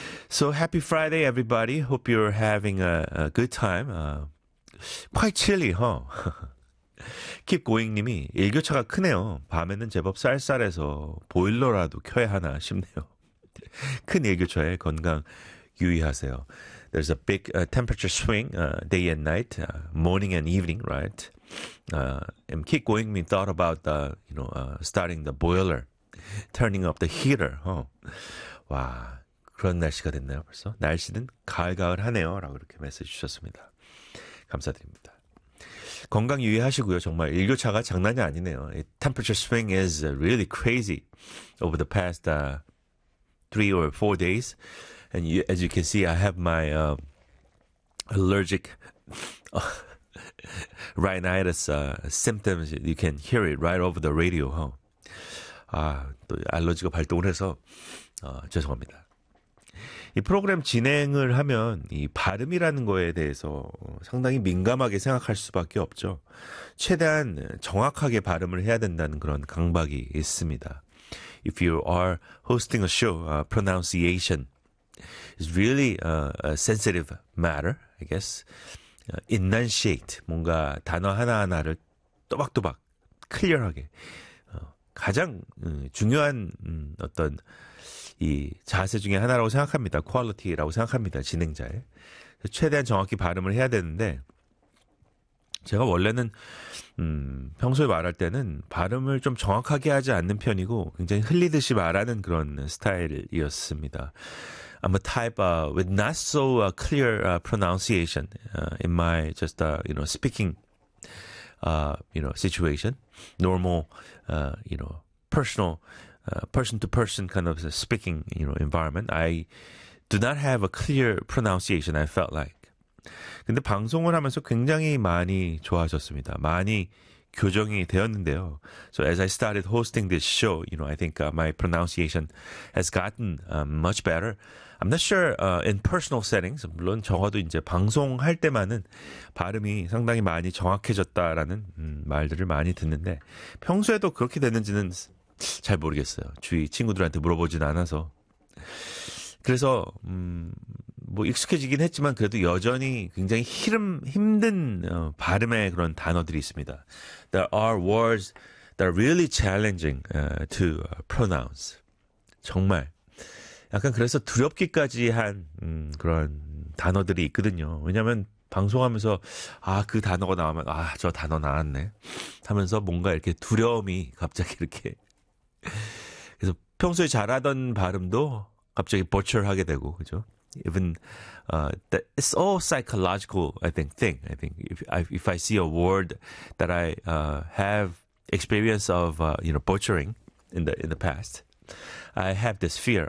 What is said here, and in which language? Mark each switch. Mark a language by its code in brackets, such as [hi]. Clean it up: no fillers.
[en] So happy Friday, everybody. Hope you're having a good time. Quite chilly, huh? [ko] Keep going님이 일교차가 크네요. 밤에는 제법 쌀쌀해서 보일러라도 켜야 하나 싶네요. 큰 일교차에 건강 유의하세요. [en] There's a big temperature swing day and night, morning and evening, right? And keep going. We thought about the, you know, starting the boiler, turning up the heater. Huh? [ko] 와, 그런 날씨가 됐나요 벌써? 날씨는 가을가을하네요 라고 이렇게 메시지 주셨습니다. 감사드립니다. 건강 유의하시고요. 정말 일교차가 장난이 아니네요. [en] Temperature swing is really crazy over the past three or four days. And you, as you can see, I have my allergic rhinitis symptoms. You can hear it right over the radio, huh? [ko] 아, 또 알러지가 발동을 해서 죄송합니다. 이 프로그램 진행을 하면 이 발음이라는 거에 대해서 상당히 민감하게 생각할 수밖에 없죠. 최대한 정확하게 발음을 해야 된다는 그런 강박이 있습니다. [en] If you are hosting a show, pronunciation is really a sensitive matter, I guess. [ko] Enunciate, 뭔가 단어 하나하나를 또박또박, 클리어하게. 가장 중요한 어떤 이 자세 중에 하나라고 생각합니다. 퀄리티라고 생각합니다. 진행자의. 최대한 정확히 발음을 해야 되는데 제가 원래는 평소에 말할 때는 발음을 좀 정확하게 하지 않는 편이고 굉장히 흘리듯이 말하는 그런 스타일이었습니다. [en] I'm a type with not so clear pronunciation in my just you know speaking you know situation, normal you know personal person to person kind of speaking you know environment. I do not have a clear pronunciation. I felt like. [ko] 근데 방송을 하면서 굉장히 많이 좋아졌습니다. 많이 교정이 되었는데요. [en] So as I started hosting this show, you know, I think my pronunciation has gotten much better. I'm not sure in personal settings. [ko] 물론 적어도 이제 방송할 때만은 발음이 상당히 많이 정확해졌다라는 말들을 많이 듣는데 평소에도 그렇게 됐는지는 잘 모르겠어요. 주위 친구들한테 물어보진 않아서. 그래서 뭐 익숙해지긴 했지만 그래도 여전히 굉장히 힘든 발음의 그런 단어들이 있습니다. [en] There are words that are really challenging to pronounce. [ko] 정말 약간 그래서 두렵기까지 한 그런 단어들이 있거든요. 왜냐하면 방송하면서 아, 그 단어가 나오면 아, 저 단어 나왔네 하면서 뭔가 이렇게 두려움이 갑자기 이렇게 그래서 평소에 잘하던 발음도 갑자기 버처하게 되고 그죠? [en] Even that it's all psychological, I think. If I see a word that I have experience of, you know, butchering in the past, I have this fear.